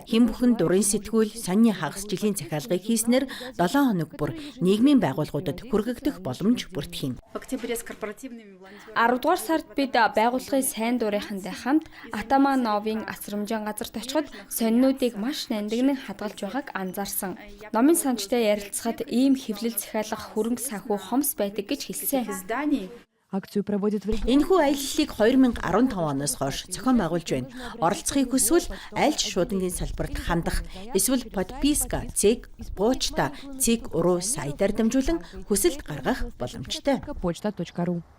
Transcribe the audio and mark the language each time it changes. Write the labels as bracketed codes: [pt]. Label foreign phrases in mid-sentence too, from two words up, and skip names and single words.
[mn] Хэн бүхэн дурын сэтгүүл, сонины хагас жилийн захиалгыг хийснээр 7 хоног бүр нийгмийн байгууллагуудад хүргэгдэх боломж бүрдэх юм. 10 дугаар сард бид байгууллагын сайн дурынхантай хамт Атаман новын асрамжийн газарт очиход сонинуудыг маш нандинан хадгалж байгааг анзаарсан. Номын санчтай ярилцахад ийм хэвлэл захиалгах хөрөнгө санхүү хомс байдаг гэж хэлсэн. [ru] Акцию проводят в регионе. [mn] Энэхүү аяллалыг 2015 оноос хойш зохион байгуулж байна. Оролцохыг хүсвэл аль ч шуудангийн салбарт хандах эсвэл подписка, цэг, почта, цэг уруу сайтаар дамжуулан хүсэлт гаргах боломжтой. Почта.ру.